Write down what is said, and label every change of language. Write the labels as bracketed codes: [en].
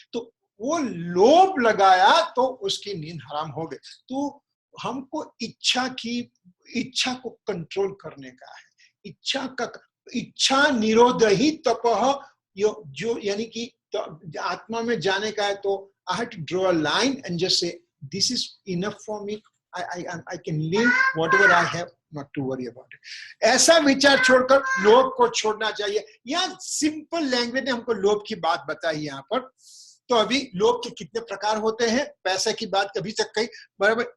[hi] तो वो लोभ लगाया तो उसकी नींद हराम हो गई. तो हमको इच्छा को कंट्रोल करने का है. इच्छा निरोध ही तपः, जो यानी कि आत्मा में जाने का है. तो [en] I have to draw a line and just say, this is enough for me. I can live whatever I have, not to worry about it. [hi] ऐसा विचार छोड़कर लोभ को छोड़ना चाहिए. यहाँ सिंपल लैंग्वेज ने हमको लोभ की बात बताई यहाँ पर. तो अभी लोभ के कितने प्रकार होते हैं, पैसे की बात कभी तक कही, बराबर.